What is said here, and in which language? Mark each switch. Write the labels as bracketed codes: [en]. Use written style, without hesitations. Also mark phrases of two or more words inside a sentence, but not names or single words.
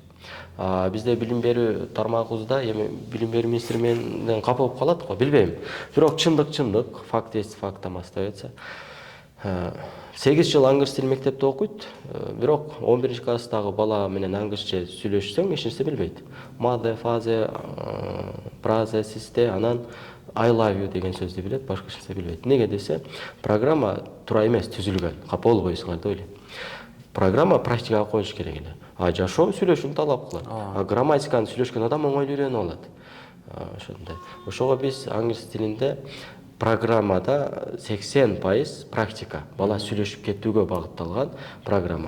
[ky] Бизде билим берүү тармагыбызда эми билим берүү министри менден капа болуп калат го, билбейм. Бирок чындык, [ru] факт есть, факт остается. [ky] 8 жыл англис тили мектепте окуйт, бирок 11-класстагы бала менен англисче сүйлөшсөң эч нерсе билбейт. Маде, фазе, празе, систе, анан [en] I love you [ky] деген сөздү билет, башка эч нерсе билбейт. Неге десе, программа туура эмес түзүлгөн. Капа болбойсуңар деп ойлойм. Программа практикага коюш керек эле. Жашоо сүйлөшүүнү талап кылат. Грамматиканы сүйлөшкөн адам оңой үйрөнүп алат. Ошондой. Ошого биз англис тилинде программада 80% практика, бала сүйлөшүп кетүүгө багытталган программа.